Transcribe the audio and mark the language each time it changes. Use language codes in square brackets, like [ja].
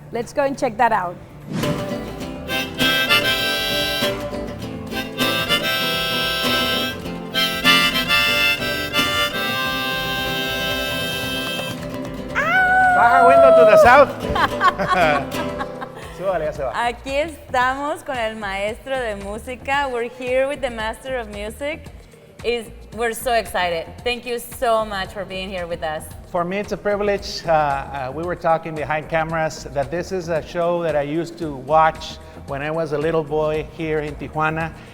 [en] Let's go and check that out. Baja Window to the south. [es] Súbale, ya se va. Aquí estamos con el maestro de música. [en] We're here with the master of music. We're so excited. Thank you so much for being here with us. For me, it's a privilege. We were talking behind cameras that this is a show that I used to watch when I was a little boy here in Tijuana.